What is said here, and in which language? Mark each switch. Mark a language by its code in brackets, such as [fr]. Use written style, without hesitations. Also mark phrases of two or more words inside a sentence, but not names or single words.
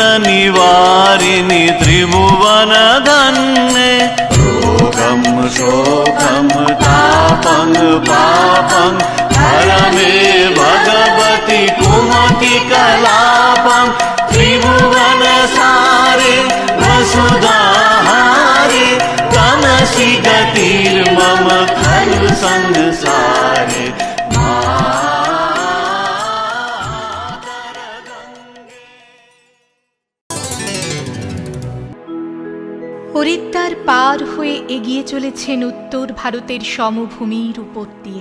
[sa] निवारिणि त्रिभुवन धन्ये रोगम शोकम तापं पापं हरमे भगवती कुमति कलापं त्रिभुवन सारे वसुधाहारे तमसि गतिर्मम खलु संसारे [bn] হরিদ্বার পার হয়ে এগিয়ে চলেছেন উত্তর ভারতের সমভূমির উপর দিয়ে।